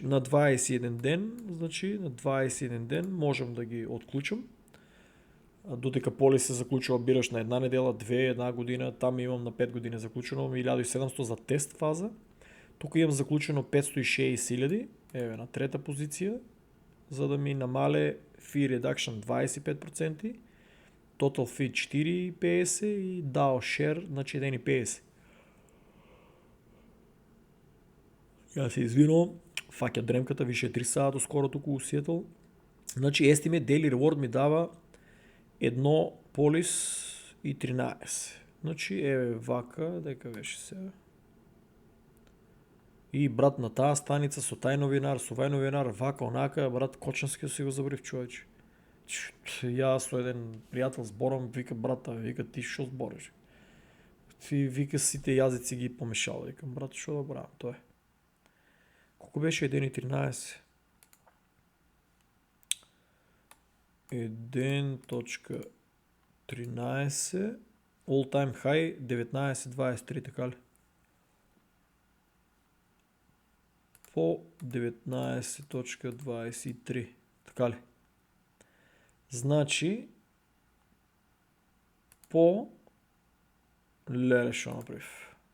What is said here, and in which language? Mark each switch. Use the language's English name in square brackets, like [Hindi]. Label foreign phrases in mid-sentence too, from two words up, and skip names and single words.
[Macedonian] На 21 ден, значи, на 21 ден можам да ги отклучам. Додека полис се заклучува, бираш на една недела, 2, една година, там имам на 5 години заклучено 1.700 за тест фаза. Тука имам заклучено 560.000, еве на трета позиција, за да ми намале [English] fee reduction [Macedonian] 25%, [English] total fee [Macedonian] 4.50 и [English] DAO share, [Macedonian] значи 1.50. Ја се извинувам, фаќа дремката, више 3 сата скоро туку у Сиетл. Значи, [English] estimate daily reward [Macedonian] ми дава 1 полис и 13. Значи, еве вака, дека беше сега. И брат на таа станица со тај новинар, со овај новинар, вака, онака, брат, Кочански си го заборив човече. Јас со еден пријател зборам, вика брата, вика ти шо збориш? Ти вика сите јазици ги помешал, викам брат, шо да правам, тоа е. Колку беше 1.13? 1.13 [English] all time high [Macedonian] 19.23, така ли? По 19.23, така ли? Значи, по леле шо направив.